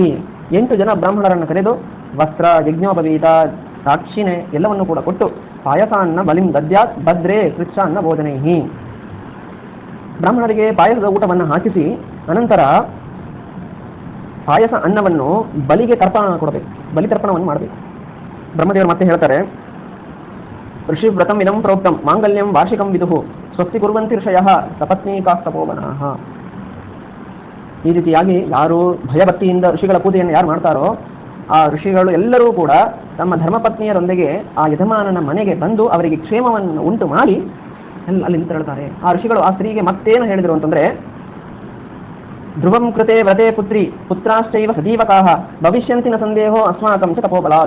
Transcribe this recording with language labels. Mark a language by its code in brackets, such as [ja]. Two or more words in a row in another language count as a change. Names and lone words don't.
[kn] 8 ಜನ ಬ್ರಾಹ್ಮಣರನ್ನು ಕರೆದು ವಸ್ತ್ರ, ಯಜ್ಞೋಪವೀತ, ಸಾಕ್ಷಿಣೆ ಎಲ್ಲವನ್ನು ಕೂಡ ಕೊಟ್ಟು [sa] ಪಾಯಸಾನ್ನ ಬಲಿಂ ದದ್ಯಾತ್ ಭದ್ರೇ ಕೃಚ್ಛಾನ್ನ ಭೋಜನೈಹಿ. [kn] ಬ್ರಾಹ್ಮಣರಿಗೆ ಪಾಯಸದ ಊಟವನ್ನು ಹಾಕಿಸಿ ಅನಂತರ ಪಾಯಸ ಅನ್ನವನ್ನು ಬಲಿಗೆ ತರ್ಪಣ ಕೊಡಬೇಕು, ಬಲಿ ತರ್ಪಣವನ್ನು ಮಾಡಬೇಕು. ಬ್ರಹ್ಮದೇವರು ಮತ್ತೆ ಹೇಳ್ತಾರೆ, [sa] ಋಷಿ ವ್ರತಂ ಇದಂ ಪ್ರೋಕ್ತಂ ಮಾಂಗಲ್ಯಂ ವಾರ್ಷಿಕಂ ವಿದುಹು ಸ್ವಸ್ತಿ ಕುರ್ವಂತಿ ಋಷಯಃ ಸಪತ್ನೀಕಾಸ್ತಪೋವನಃ. [kn] ಈ ರೀತಿಯಾಗಿ ಯಾರು ಭಯಭಕ್ತಿಯಿಂದ ಋಷಿಗಳ ಪೂಜೆಯನ್ನು ಯಾರು ಮಾಡ್ತಾರೋ ಆ ಋಷಿಗಳು ಎಲ್ಲರೂ ಕೂಡ ತಮ್ಮ ಧರ್ಮಪತ್ನಿಯರೊಂದಿಗೆ ಆ ಯಜಮಾನನ ಮನೆಗೆ ಬಂದು ಅವರಿಗೆ ಕ್ಷೇಮವನ್ನು ಉಂಟು ಮಾಡಿ ಅಲ್ಲಿ ತೆರಳುತ್ತಾರೆ. ಆ ಋಷಿಗಳು ಆ ಸ್ತ್ರೀಗೆ ಮತ್ತೇನು ಹೇಳಿದರು ಅಂತಂದ್ರೆ, [sa] ಧ್ರುವಂ ಕೃತೆ ವ್ರತೆ ಪುತ್ರಿ ಪುತ್ರಾಶ್ಚೈವ ಸಜೀವಕಾಹ ಭವಿಷ್ಯಂತಿನ ಸಂದೇಹೋ ಅಸ್ಮಾಕಂ ಚ ತಪೋಬಲಾತ್.